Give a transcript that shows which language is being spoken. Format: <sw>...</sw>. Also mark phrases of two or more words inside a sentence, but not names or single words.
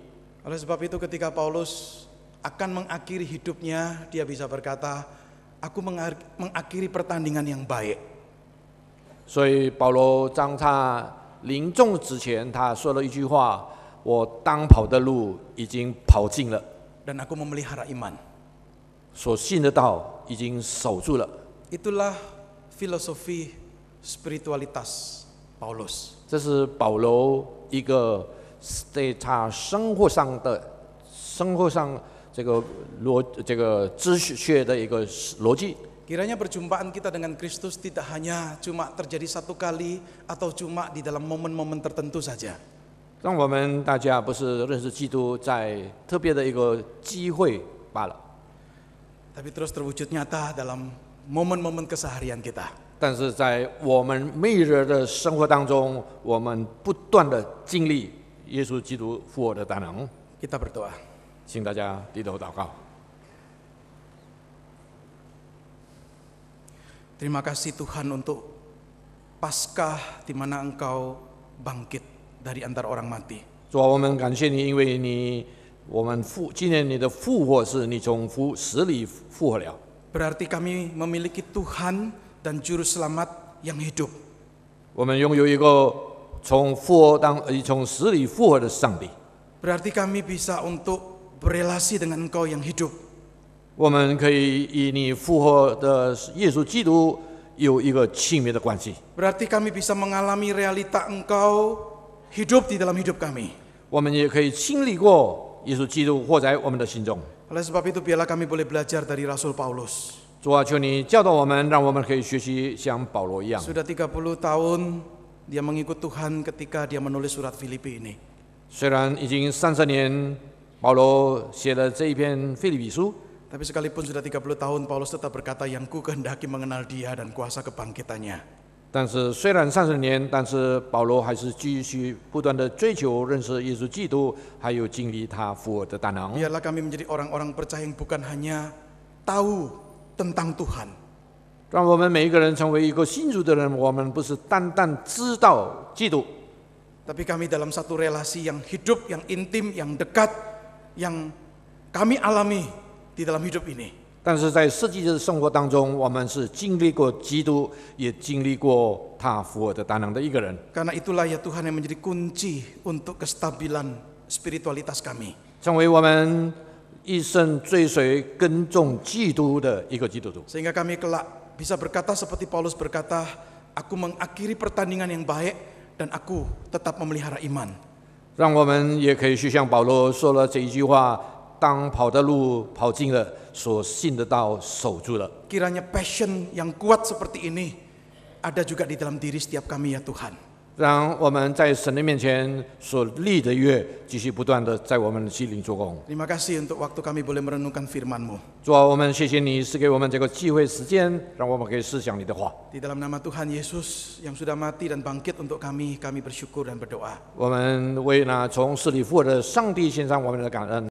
<id>Oleh sebab itu ketika Paulus akan mengakhiri hidupnya, dia bisa berkata, aku mengakhiri pertandingan yang baik.</id> <zh>所以保罗当他临终之前，他说了一句话：“我当跑的路已经跑尽了，</zh> <id>Dan aku memelihara iman.</id> <zh>所信的道已经守住了。”</zh> <id>Itulah filosofi spiritualitas Paulus.</id> <zh>这是保罗一个在他生活上这个知识的一个逻辑。</zh> <id>Kiranya perjumpaan kita dengan Kristus tidak hanya cuma terjadi satu kali atau cuma di dalam momen-momen tertentu saja.</id> <zh>让我们大家不是认识基督在特别的一个机会罢了，</zh> <id>Tapi terus terwujud nyata dalam momen-momen keseharian kita.</id> <zh>但是在我们每日的生活当中，我们不断的经历耶稣基督复活的大能。</zh> <id>Kita berdoa.</id> <zh>请大家低头祷告。</zh> <id>Terima kasih Tuhan untuk Paskah di mana Engkau bangkit dari antara orang mati.</id> <zh>主啊，我们感谢你，因为纪念你的复活是你从死里复活了。</zh> <id>Berarti kami memiliki Tuhan dan Juru Selamat yang hidup.</id> <zh>我们拥有一个从死里复活的上帝。</zh> <id>Berarti kami bisa untuk berelasi dengan Engkau yang hidup.</id> <zh>我们可以与你复活的耶稣基督有一个亲密的关系。</zh> <id>Berarti kami bisa mengalami realita Engkau hidup di dalam hidup kami.</id> <zh>我们也可以经历过耶稣基督活在我们的心中。</zh> <id>Oleh sebab itu biarlah kami boleh belajar dari Rasul Paulus.</id> <zh>主啊，求你教导我们，让我们可以学习像保罗一样。</zh> <id>Sudah 30 tahun dia mengikut Tuhan ketika dia menulis surat Filipi ini.</id> <zh>虽然已经30年，保罗写了这一篇腓立比书，</zh> <id>Tapi sekalipun sudah 30 tahun Paulus tetap berkata yang ku kehendaki mengenal dia dan kuasa kebangkitannya.</id> <zh>但是虽然30年，但是保罗还是继续不断的追求认识耶稣基督，还有经历他复活的大能。</zh> <id>Biarlah kami menjadi orang-orang percaya yang bukan hanya tahu tentang Tuhan,</id> <zh>让我们每一个人成为一个信主的人，我们不是单单知道基督，</zh> <id>tapi kami dalam satu relasi yang hidup, yang intim, yang dekat, yang kami alami di dalam hidup ini.</id> <zh>但是在实际的生活当中，我们是经历过基督，也经历过他复活的大能的一个人。</zh> <id>Karena itulah ya Tuhan yang menjadi kunci untuk kestabilan spiritualitas kami.</id> <zh>成为我们一生追随跟踪基督的一个基督徒，</zh> <id>Sehingga kami kelak bisa berkata seperti Paulus berkata, aku mengakhiri pertandingan yang baik dan aku tetap memelihara iman.</id> <zh>让我们也可以去像保罗说了这一句话：当跑的路跑尽了，所信的道守住了。</zh> <id>Kiranya passion yang kuat seperti ini ada juga di dalam diri setiap kami ya Tuhan.</id> <zh>让我们在神的面前所立的约，继续不断的在我们的心灵做工。</zh> <id>Terima kasih untuk waktu kami boleh merenungkan firman-Mu.</id> <zh>主啊，我们谢谢你赐给我们这个机会时间，让我们可以思想你的话。</zh> <id>Di dalam nama Tuhan Yesus yang sudah mati dan bangkit untuk kami bersyukur dan berdoa.</id> <zh>我们为那从死里复活的上帝献上我们的感恩。</zh>